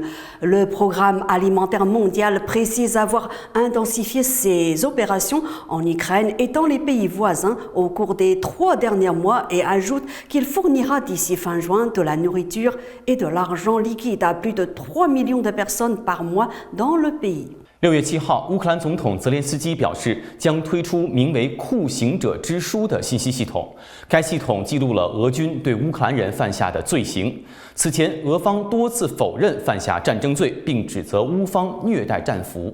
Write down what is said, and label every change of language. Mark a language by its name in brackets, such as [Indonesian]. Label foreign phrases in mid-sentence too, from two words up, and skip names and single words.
[French] Le Programme alimentaire mondial précise avoir intensifié ses opérations en Ukraine et dans les pays voisins au cours des 3 derniers mois et ajoute qu'il fournira d'ici fin juin de la nourriture et de l'argent liquide à plus de 3 millions de personnes par mois dans le pays. [Chinese] 6 月7号，乌克兰总统泽连斯基表示，将推出名为“酷刑者之书”的信息系统。该系统记录了俄军对乌克兰人犯下的罪行。此前，俄方多次否认犯下战争罪，并指责乌方虐待战俘。